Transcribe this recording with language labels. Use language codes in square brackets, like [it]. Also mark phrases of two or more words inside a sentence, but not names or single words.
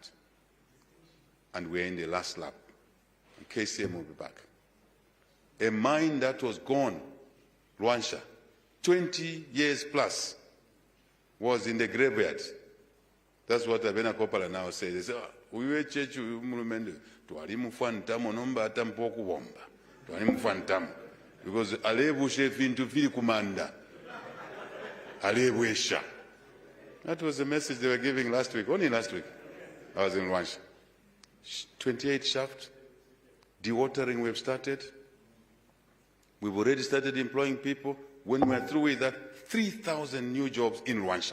[en] And we're in the last lap. And KCM will be back. A mine that was gone, Luansha, 20 years plus, was in the graveyard. That's what Abena Kopala now says. They say, oh, we were church, [bem] tuwali mufantamo nomba atampoku womba. Tuwali mufantamo. Because alebu shefintu fili kumanda. Alebu esha. [en] That was the message they were giving last week, only last week. I was in Luansha. 28 shaft, dewatering we've started. We've already started employing people. When we're through with that, 3,000 new jobs in Luansha.